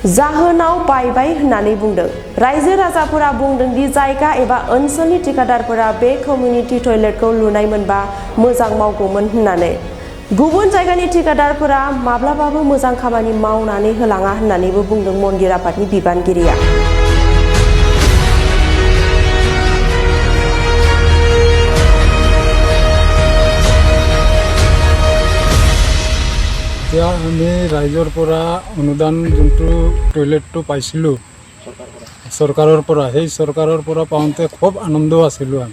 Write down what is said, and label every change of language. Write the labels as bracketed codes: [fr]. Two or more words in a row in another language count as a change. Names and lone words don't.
[brx] रायजो राजाफोरा बुंदों दि जायगा एबा ओनसोलनि ठिकादारफोरा बे कमिउनिटि टयलेटखौ लुनाय मोनबा मोजां मावगौमोन होननानै। गुबुन जायगानि ठिकादारफोरा माब्लाबाबो मोजां खामानि मावनानै होलाङा होननानैबो बुंदों मन्दिर आफादनि बिबानगिरिया। [as] আমি ৰাইজৰ পৰা অনুদান যোনটো টয়লেটটো পাইছিলোঁ চৰকাৰৰ পৰা, সেই চৰকাৰৰ পৰা পাওঁতে খুব আনন্দ আছিলোঁ আমি।